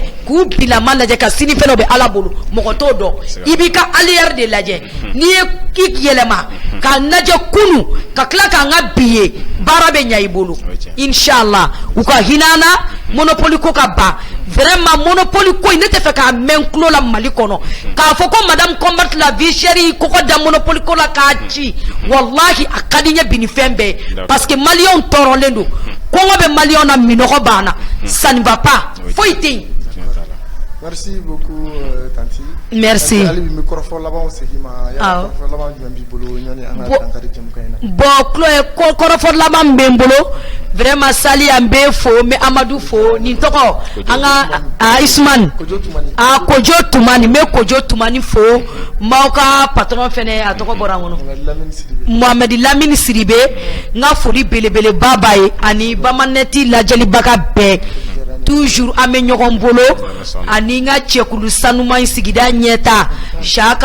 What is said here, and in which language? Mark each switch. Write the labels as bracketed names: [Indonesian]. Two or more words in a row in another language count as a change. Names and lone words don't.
[Bambara] k'u bilama lajɛ ka sini fɛn dɔ bɛ Ala bolo mɔgɔ t'o dɔn i b'i ka allière de lajɛ n'i ye i yɛlɛma ka lajɛ kunu ka tila k'an ka bi ye baara bɛ ɲɛ i bolo inshallah u ka hinana monopole ko ka ban vraiment monopole ko ne tɛ fɛ k'a mɛn tulo la Mali kɔnɔ k'a fɔ ko [French] madame combatte la vie chère [Bambara] kɔkɔ da monopole ko la k'a ci wallahi a ka di n ye bi ni fɛn bɛɛ [French] parce que [Bambara] maliyɛnw tɔɔrɔlen don kɔngɔ bɛ maliyɛnw na minɔgɔ banna [French] ça ne va pas [Bambara] foyi tɛ yen. [French] Merci beaucoup, Tanti. Merci. Bon, [Bambara] korofo laban bɛ bolo vraiment Sali an bɛ fo mais Amadou fo nin tɔgɔ an ka Isman Kojo Tumani me Kojo Tumani fo m'aw ka patron fɛnɛ a tɔgɔ bɔra n kɔnɔ Mohamed Lamine Siribe n ka foli belebeleba b'a ye ani Bamaneti lajɛlibaga bɛɛ toujours an bɛ ɲɔgɔn bolo ani n ka cɛkulu sanuman sigida ɲɛta Saka